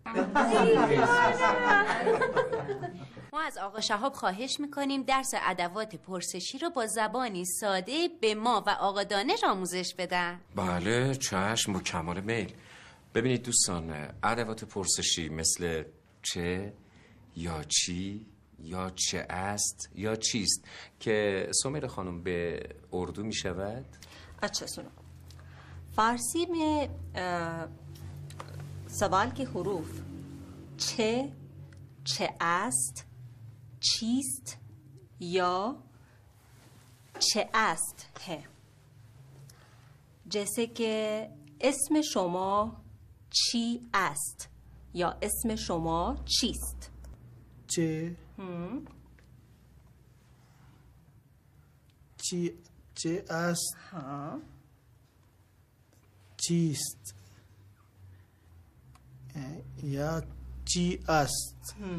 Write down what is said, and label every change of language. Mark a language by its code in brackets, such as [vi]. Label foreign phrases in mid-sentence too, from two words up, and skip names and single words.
[fa] ما از آقا شهاب خواهش میکنیم درس ادوات پرسشی رو با زبانی ساده به ما و آقا دانش آموزش بدن. بله چشم با کمال میل. ببینید دوستان، ادوات پرسشی مثل چه یا چی یا چه است یا چیست که سمیرا خانم به اردو می شود؟ [ur] اچھا سنو فارسی میں سوال کے حروف [fa] چه است چیست یا چه است [ur] है. جیسے کہ [fa] اسم شما چی است یا اسم شما چیست. چه چه است چیست یا چی است.